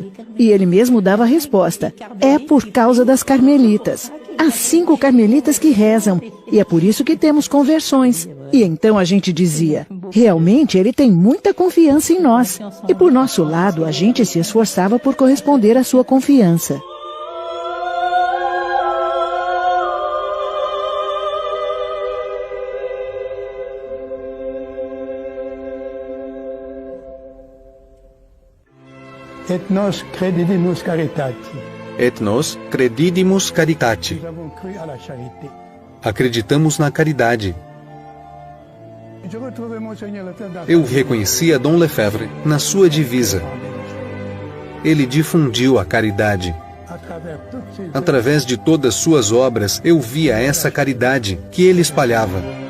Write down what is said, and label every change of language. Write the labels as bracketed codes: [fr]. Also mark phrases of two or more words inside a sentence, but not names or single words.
[pt] E ele mesmo dava a resposta, é por causa das carmelitas. Há 5 carmelitas que rezam, e é por isso que temos conversões. E então a gente dizia, realmente ele tem muita confiança em nós. E por nosso lado, a gente se esforçava por corresponder à sua confiança. [la] Et nos credidimus caritate. Et nos credidimus caritate. [pt] Acreditamos na caridade. Eu reconhecia Dom Lefebvre na sua divisa. Ele difundiu a caridade. Através de todas suas obras, eu via essa caridade que ele espalhava.